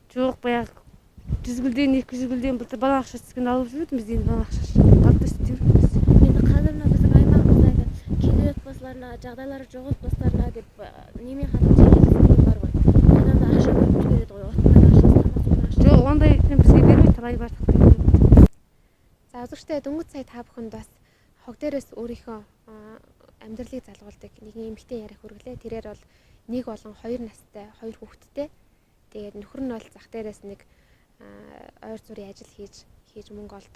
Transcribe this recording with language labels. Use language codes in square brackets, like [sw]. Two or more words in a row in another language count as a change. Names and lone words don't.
[kk] Жоқ, баяғы 100 гүлден 200 гүлден былтыр бала ақша түскен алып жүрдім, біз енді бала ақшасы қалыпты істеп жүрміз. Енді қазір мына біздің аймағымызда кедей отбасыларына, жағдайлары жоқ отбасыларына деп немен хатым жеңілдік бар ғой. Содан да ақша бөліп жібереді ғой. Отбасының ақшасы. Жоқ, ондай бізге бермейді, талай бардық деп. [mn] За үзэгчдээ дөнгөж сая та бүхэнд бас хог дээрээс өөрийнхөө амьдралыг залгуулдаг нэгэн эмэгтэй яриа хүргэлээ. Тэрээр бол нэг болон 2 настай 2 хүүхэдтэй. Тэгээд нөхөр нь бол зах дээрээс нэг ойр зүрийн ажил хийж мөнгө олдог.